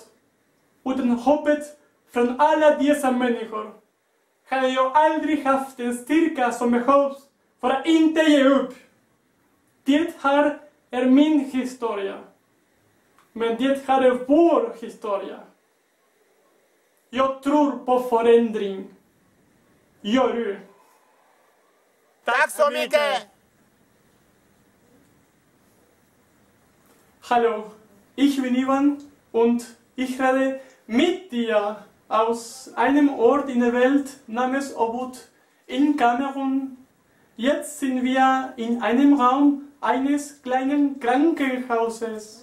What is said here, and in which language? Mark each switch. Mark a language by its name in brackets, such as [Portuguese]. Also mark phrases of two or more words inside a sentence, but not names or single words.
[Swedish] Utan hoppet från alla dessa människor hade jag aldrig haft den styrka som behövs för att inte ge upp. Det här är min historia. Men det här är vår historia. Jag tror på förändring. Gör du? Tack så mycket! [German] Hallo, ich bin Ivan und ich rede mit dir aus einem Ort in der Welt namens Obut in Kamerun. Jetzt sind wir in einem Raum eines kleinen Krankenhauses.